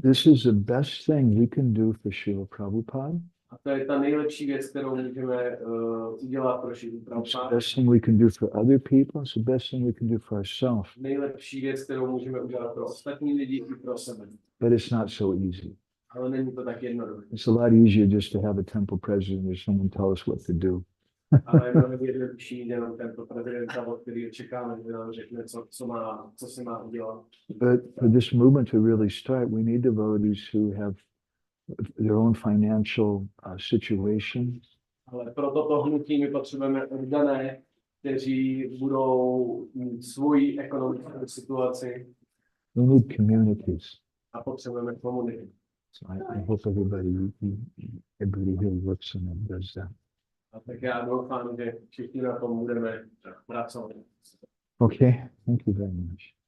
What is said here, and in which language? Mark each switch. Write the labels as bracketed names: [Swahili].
[English] This is the best thing we can do for Srila Prabhupada. [Czech] A to je ta nejlepší věc, kterou můžeme udělat pro Srilu [English] It's the [Czech] Prabhupada. [English] best thing we can do for other people. It's the best thing we can do for ourselves. [Czech] Nejlepší věc, kterou můžeme udělat pro ostatní lidi i pro sebe. [English] But it's not so easy. [Czech] Ale není to tak jednoduché. [English] It's a lot easier just to have a temple president or someone tell us what to do. [Czech] Ale je mnohem jednodušší jenom tento prezidenta, od kterého čekáme, že nám řekne, co se má udělat. [English] But for this movement to really start, we need devotees who have their own financial situation. [Czech] Ale pro toto hnutí my potřebujeme oddané, kteří budou mít svoji ekonomickou situaci. [English] We need communities. [Czech] A potřebujeme komunity. [English] So I hope everybody here works on and does that. [Czech] A tak já doufám, že všichni na tom budeme pracovat. [English] Okay, thank you very much.